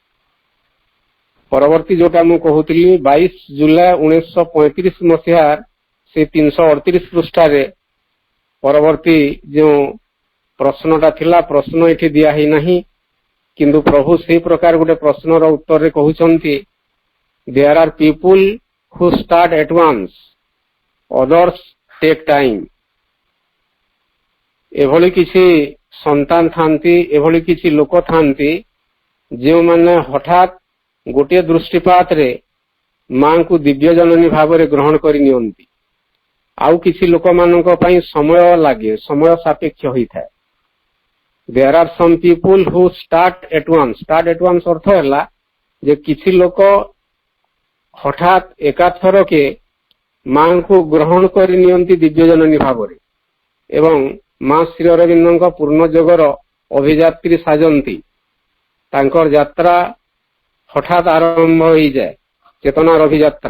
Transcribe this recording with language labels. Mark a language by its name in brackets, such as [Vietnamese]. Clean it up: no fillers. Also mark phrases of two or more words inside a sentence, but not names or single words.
[Odia] ପରବର୍ତ୍ତୀ ଯୋଉଟା ମୁଁ କହୁଥିଲି 22 ଜୁଲାଇ 1935 ମସିହାର ସେ 338 ପୃଷ୍ଠାରେ ପରବର୍ତ୍ତୀ ଯେଉଁ ପ୍ରଶ୍ନଟା ଥିଲା, ପ୍ରଶ୍ନ ଏଠି ଦିଆ ହେଇନାହିଁ, କିନ୍ତୁ ପ୍ରଭୁ ସେଇ ପ୍ରକାର ଗୋଟେ ପ୍ରଶ୍ନର ଉତ୍ତରରେ କହୁଛନ୍ତି, [English] There are people who start at once, others take time. [Odia] ଏଭଳି କିଛି ସନ୍ତାନ ଥାନ୍ତି, ଏଭଳି କିଛି ଲୋକ ଥାନ୍ତି ଯେଉଁମାନେ ହଠାତ୍ ଗୋଟିଏ ଦୃଷ୍ଟିପାତରେ ମାଙ୍କୁ ଦିବ୍ୟ ଜନନୀ ଭାବରେ ଗ୍ରହଣ କରି ନିଅନ୍ତି। ଆଉ କିଛି ଲୋକମାନଙ୍କ ପାଇଁ ସମୟ ଲାଗେ, ସମୟ ସାପେକ୍ଷ ହୋଇଥାଏ। [English] There are some people who start at once. Start at once [Odia] ଅର୍ଥ ହେଲା ଯେ କିଛି ଲୋକ ହଠାତ୍ ଏକାଥରକେ ମାଙ୍କୁ ଗ୍ରହଣ କରି ନିଅନ୍ତି ଦିବ୍ୟ ଜନନୀ ଭାବରେ ଏବଂ ମା ଶ୍ରୀ ଅରବିନ୍ଦଙ୍କ ପୂର୍ଣ୍ଣ ଯୋଗର ଅଭିଯାତ୍ରୀ ସାଜନ୍ତି। ତାଙ୍କର ଯାତ୍ରା ହଠାତ୍ ଆରମ୍ଭ ହୋଇଯାଏ, ଚେତନାର ଅଭିଯାତ୍ରା।